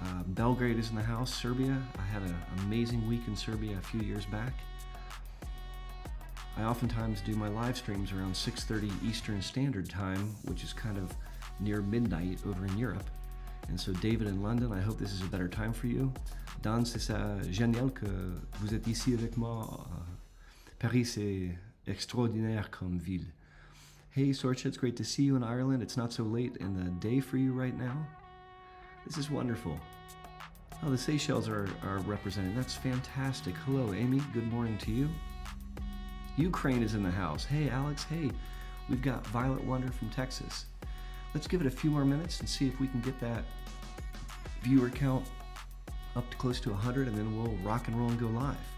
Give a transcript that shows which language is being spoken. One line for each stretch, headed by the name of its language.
English: Belgrade is in the house. Serbia. I had an amazing week in Serbia a few years back. I oftentimes do my live streams around 6:30 Eastern Standard Time, which is kind of near midnight over in Europe. And so David in London, I hope this is a better time for you.
French: Dan, c'est ça génial que vous êtes ici avec moi. Paris, c'est extraordinaire comme ville.
English: Hey Sorcha, it's great to see you in Ireland. It's not so late in the day for you right now. This is wonderful. Oh, the Seychelles are represented. That's fantastic. Hello, Amy. Good morning to you. Ukraine is in the house. Hey, Alex. Hey, we've got Violet Wonder from Texas. Let's give it a few more minutes and see if we can get that viewer count up to close to 100, and then we'll rock and roll and go live.